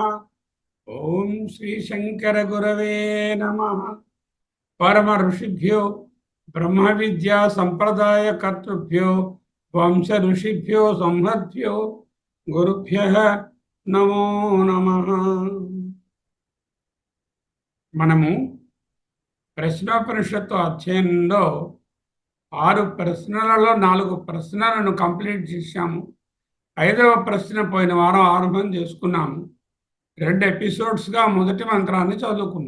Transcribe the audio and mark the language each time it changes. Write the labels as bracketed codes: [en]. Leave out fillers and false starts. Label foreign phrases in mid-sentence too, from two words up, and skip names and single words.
[sa] ओम श्री शंकर गुरवे नमः। परम ऋषिभ्यो ब्रह्म विद्या संप्रदाय कर्तृभ्यो वंश ऋषिभ्यो संहद्भ्यो गुरुभ्यः नमो नमः। [te] మనము ప్రశ్నోపనిషత్తు అధ్యయనంలో 6 ప్రశ్నలలో 4 ప్రశ్నలను కంప్లీట్ చేశాము. 5వ ప్రశ్న పోయిన వారం ఆరంభం చేసుకున్నాము. 2 ఎపిసోడ్స్గా మొదటి మంత్రాన్ని చదువుకున్నాం.